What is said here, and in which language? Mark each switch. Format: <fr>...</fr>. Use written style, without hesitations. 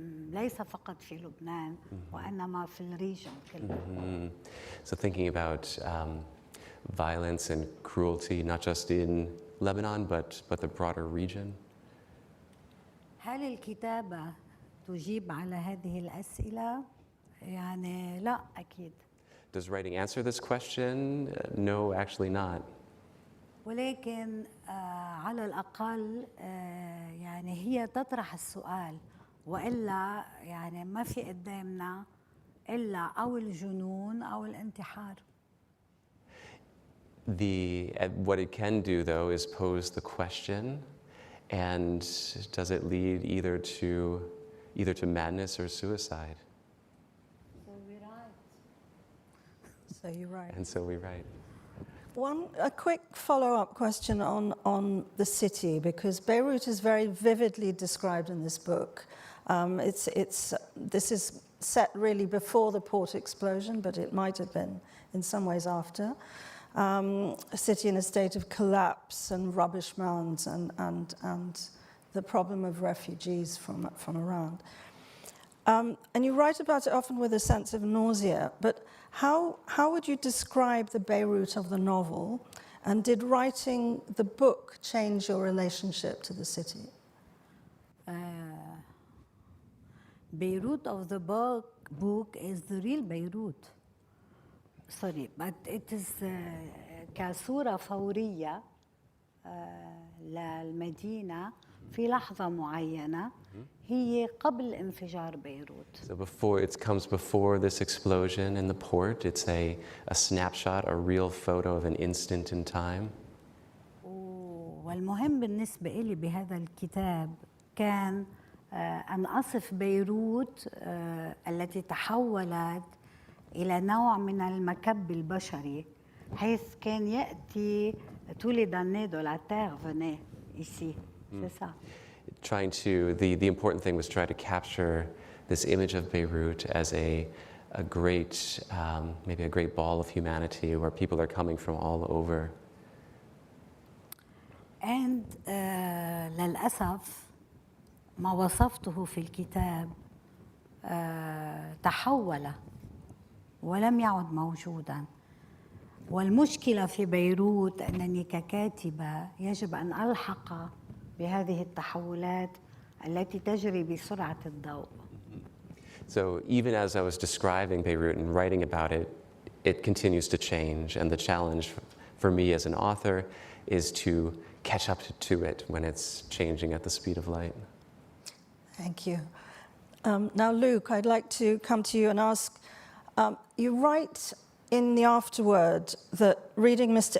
<ar>ليس فقط في لبنان وإنما في الريجن كله.</ar> <en>So thinking about violence and cruelty, not just in Lebanon, but the broader region.</en> <ar>هل الكتابة تجيب على هذه الأسئلة؟ يعني لا أكيد.</ar> <en>Does writing answer this question? No, actually not.</en> <ar>ولكن على الأقل يعني هي تطرح السؤال، وإلا يعني ما في قدامنا إلا أو الجنون أو الانتحار.</ar> <en>What it can do, though, is pose the question, and does it lead either to madness or suicide? So we write. So you write. And so we write. A quick follow-up question on the city, because Beirut is very vividly described in this book. This is set really before the port explosion, but it might have been in some ways after. A city in a state of collapse and rubbish mounds and the problem of refugees from around. And you write about it often with a sense of nausea, but how would you describe the Beirut of the novel, and did writing the book change your relationship to the city? Beirut of the book is the real Beirut. Sorry, but it is</en> <ar>كصورة فورية للمدينة في لحظة معينة هي قبل انفجار بيروت.</ar> <en>So it comes before this explosion in the port. It's a snapshot, a real photo of an instant in time.</en> <ar>والمهم بالنسبة لي بهذا الكتاب كان أن أصف بيروت التي تحولت إلى نوع من المكب البشري، حيث كان يأتي</ar> <fr>tous les damnés de la terre venaient ici. C'est ça.</fr> <en>The important thing was try to capture this image of Beirut as a great, maybe a great ball of humanity where people are coming from all over.</en> <ar>And للأسف ما وصفته في الكتاب تحول ولم يعد موجوداً. والمشكلة في بيروت أنني ككاتبة يجب أن ألحق بهذه التحولات التي تجري بسرعة الضوء.</ar> <en>So even as I was describing Beirut and writing about it, it continues to change, and the challenge for me as an author is to catch up to it when it's changing at the speed of light. Thank you. Now, Luke, I'd like to come to you and ask, you write in the afterword that reading Mr.</en>